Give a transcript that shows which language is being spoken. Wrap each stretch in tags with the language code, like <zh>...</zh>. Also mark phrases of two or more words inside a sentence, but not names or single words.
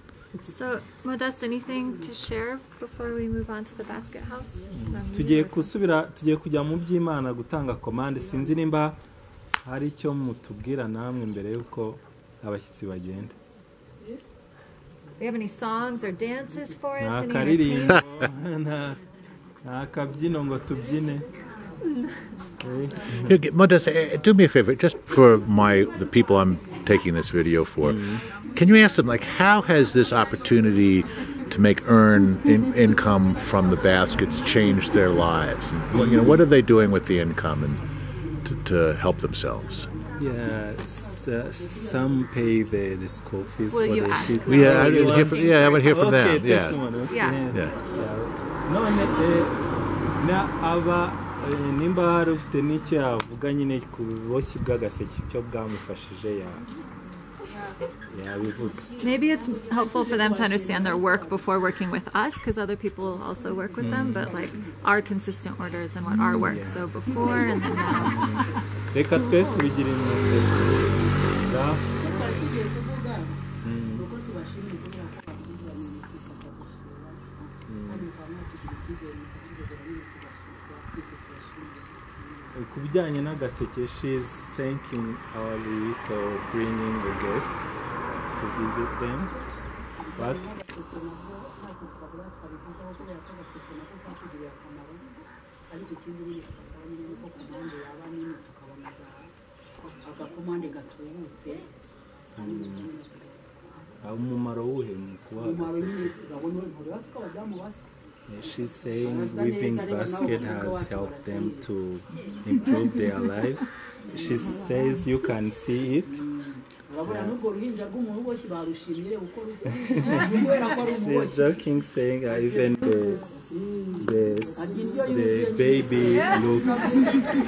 <en>So, Modest, anything to share before we move on to the basket house?</en> <rw>tugiye kujya mu by'Imana gutanga commande sinzi nimba hari icyo mutubwira namwe mbere yuko abashyitsi bagenda.</rw> <en>Do you have any songs or dances for us? Any</en> <rw>Nakaririmbo</rw> <en>entertainment?</en> <rw>nakabyino ngo tubyine.</rw> <en>Modest, do me a favor, just for the people I'm taking this video for. Can you ask them, like, how has this opportunity to earn income from the baskets changed their lives? And, what are they doing with the income and to help themselves? Yeah, some pay the school fees Will for you the ask kids. them? I would hear from them. Okay, Yeah. testimony. Okay. Yeah.</en> <rw>Na aba nimba hari ufite n'icyo yavuga nyine ku buboshyi bw'agaseke icyo bwamufashije yabivuga.</rw> <en>Maybe it's helpful for them to understand their work before working with us, because other people also work with them, but like our consistent orders and what our work. So before and then now.</en> <rw>Reka twe tubigira imiseke. Ku bijyanye n'agaseke,</rw> <en>she's thanking our Louis for bringing the guests to visit them.</en> <rw>But umumaro wuhe mu kubaha?</rw> <en>She's saying weaving basket has helped them to improve their lives. She says you can see it. She's joking, saying even the baby looks</en>